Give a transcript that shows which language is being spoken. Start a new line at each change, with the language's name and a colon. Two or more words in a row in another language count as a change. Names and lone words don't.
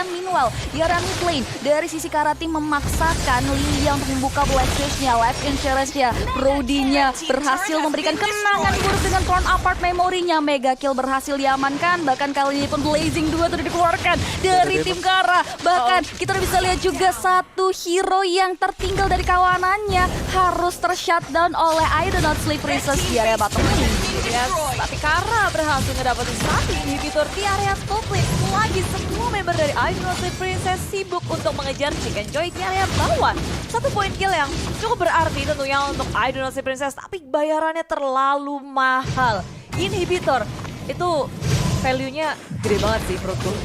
Indonesian: Meanwhile, di area
English: mid lane
Indonesian: dari sisi Kara Team memaksakan Lilia untuk membuka Black Switch-nya, Life Insurance-nya, Brody-nya berhasil memberikan kenangan buruk dengan Torn Apart Memory-nya.
English: Mega Kill
Indonesian: berhasil diamankan. Bahkan kali ini pun Blazing 2 sudah dikeluarkan dari tim Kara. Bahkan kita udah bisa lihat juga satu hero yang tertinggal dari kawanannya harus ter-shutdown oleh I Do Not Sleep Princess di area
English: bottom lane.
Indonesian: Yes, tapi Kara berhasil ngedapetin satu inhibitor di area
English: top lane.
Indonesian: Lagi semua member dari I Do Not Sleep Princess sibuk untuk mengejar Chicken Joy di area bawah. Satu poin kill yang cukup berarti tentunya untuk I Do Not Sleep Princess, tapi bayarannya terlalu mahal. Inhibitor itu value-nya gede banget sih menurut gue.